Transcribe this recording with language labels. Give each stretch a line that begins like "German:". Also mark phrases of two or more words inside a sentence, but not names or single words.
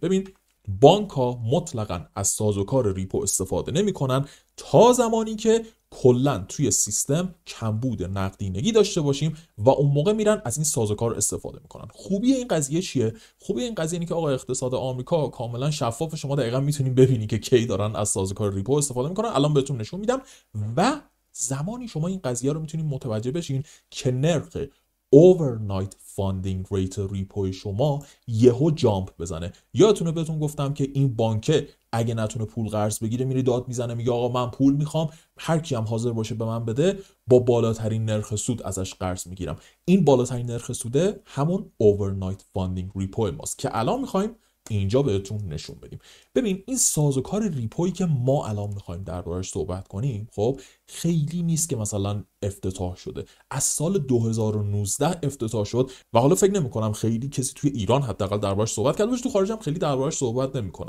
Persian: ببین بانک ها مطلقاً از سازوکار ریپو استفاده نمی‌کنن تا زمانی که کلاً توی سیستم کمبود نقدینگی داشته باشیم و اون موقع میرن از این سازوکار استفاده میکنن. خوبی این قضیه چیه؟ خوبی این قضیه اینه که آقا اقتصاد آمریکا کاملا شفاف، شما دقیقاً میتونین ببینی که کی دارن از سازوکار ریپو استفاده میکنن. الان بهتون نشون میدم و زمانی شما این قضیه رو میتونین متوجه بشین که نرخ
English: overnight funding rate
Persian: ریپوی شما یهو جامپ بزنه. یادتونه بهتون گفتم که این بانک اگه نتونه پول قرض بگیره میره داد میزنه میگه آقا من پول میخوام، هر کی هم حاضر باشه به من بده با بالاترین نرخ سود ازش قرض میگیرم. این بالاترین نرخ سوده همون
English: overnight funding
Persian: ریپو ماست که الان میخوایم اینجا بهتون نشون بدیم. ببین این سازوکار ریپویی که ما الان میخوایم دربارش صحبت کنیم خب خیلی نیست که مثلا افتتاح شده، از سال 2019 افتتاح شد و حالا فکر نمی‌کنم خیلی کسی توی ایران حداقل دربارش صحبت کرده باشه، تو خارج هم خیلی دربارش صحبت نمی‌کنن.